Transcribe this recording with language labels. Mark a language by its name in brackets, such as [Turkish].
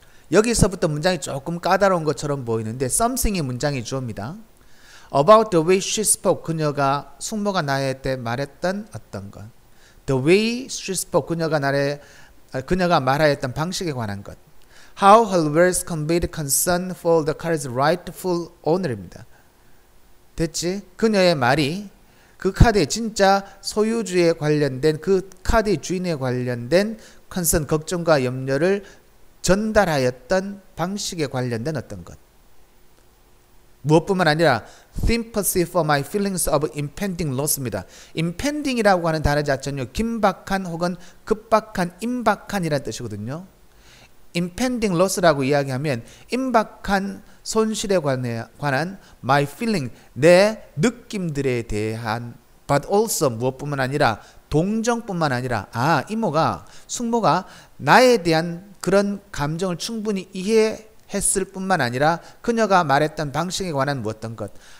[Korean] 여기서부터 문장이 조금 까다로운 것처럼 보이는데 something이 문장의 주어입니다. [English] About the way she spoke. [Korean] 그녀가 숙모가 나한테 말했던 어떤 것. [English] The way she spoke. [Korean] 그녀가 말하였던 방식에 관한 것. [English] How her words conveyed concern for the card's rightful owner입니다. [Korean] 됐지? 그녀의 말이 그 카드의 진짜 소유주에 관련된 그 카드의 주인에 관련된 concern, 걱정과 염려를 전달하였던 방식에 관련된 어떤 것. 무엇뿐만 아니라 [English] sympathy for my feelings of impending loss입니다. [Korean] impending이라고 하는 단어 자체는요. 긴박한 혹은 급박한, 임박한이라는 뜻이거든요. [English] impending loss [Korean] 라고 이야기하면 임박한 손실에 관한 [English] my feeling, [Korean] 내 느낌들에 대한 [English] but also [Korean] 무엇뿐만 아니라 동정뿐만 아니라 이모가 숙모가 나에 대한 그런 감정을 충분히 이해했을 뿐만 아니라 그녀가 말했던 방식에 관한 어떤 것